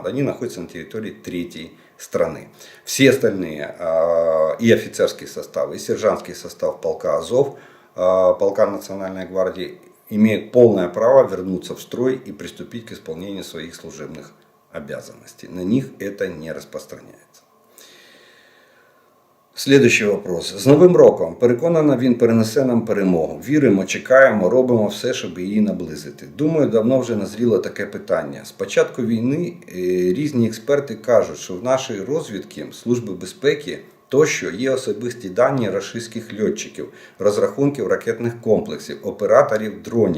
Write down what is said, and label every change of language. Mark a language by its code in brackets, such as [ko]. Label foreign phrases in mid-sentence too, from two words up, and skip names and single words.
[ru] Они находятся на территории третьей страны. Все остальные, и офицерский состав, и сержантский состав полка Азов, полка Национальной гвардии, имеют полное право вернуться в строй и приступить к исполнению своих служебных обязанностей. На них это не распространяется. [uk] Слідуючий вопрос. З Новим роком. Переконана, він перенесе нам перемогу. Віримо, чекаємо, робимо все, щоб її наблизити. Думаю, давно вже назріло таке питання. З початку війни різні експерти кажуть, що в нашій розвідці, Служби безпеки, тощо є особисті дані рашистських льотчиків, розрахунків ракетних комплексів, операторів дронів.